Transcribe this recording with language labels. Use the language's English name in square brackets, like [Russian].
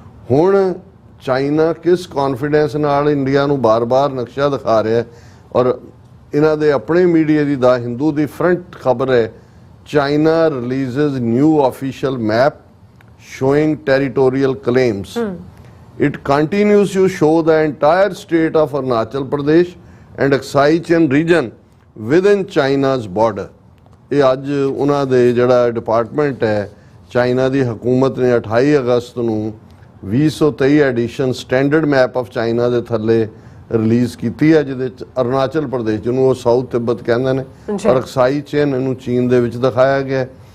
[Punjabi] ਹੁਣ ਚਾਈਨਾ ਕਿਸ ਕੌਨਫੀਡੈਂਸ ਨਾਲ ਇੰਡੀਆ ਨੂੰ ਬਾਰ-ਬਾਰ ਨਕਸ਼ਾ ਦਿਖਾ ਰਿਹਾ ਹੈ, ਔਰ ਇਹਨਾਂ ਦੇ ਆਪਣੇ ਮੀਡੀਆ ਦੀ ਦਾ ਹਿੰਦੂ ਦੀ ਫਰੰਟ ਖਬਰ ਹੈ, [English] China releases new official map showing territorial claims. It continues to show the entire state of Arunachal Pradesh and Aksai Chin region within China's border. [Punjabi] ਇਹ ਅੱਜ ਉਹਨਾਂ ਦੇ ਜਿਹੜਾ ਡਿਪਾਰਟਮੈਂਟ ਹੈ ਚਾਈਨਾ ਦੀ ਹਕੂਮਤ ਨੇ 28 ਅਗਸਤ ਨੂੰ 2023 edition standard map of China ਦੇ ਥੱਲੇ ਰਿਲੀਜ਼ ਕੀਤੀ ਹੈ, ਜਿਹਦੇ ਚ ਅਰੁਣਾਚਲ ਪ੍ਰਦੇਸ਼ ਜਿਹਨੂੰ ਉਹ ਸਾਊਥ ਤਿੱਬਤ ਕਹਿੰਦੇ ਨੇ ਔਰ ਅਕਸਾਈ ਚਿਨ ਇਹਨੂੰ ਚੀਨ ਦੇ ਵਿੱਚ ਦਿਖਾਇਆ ਗਿਆ।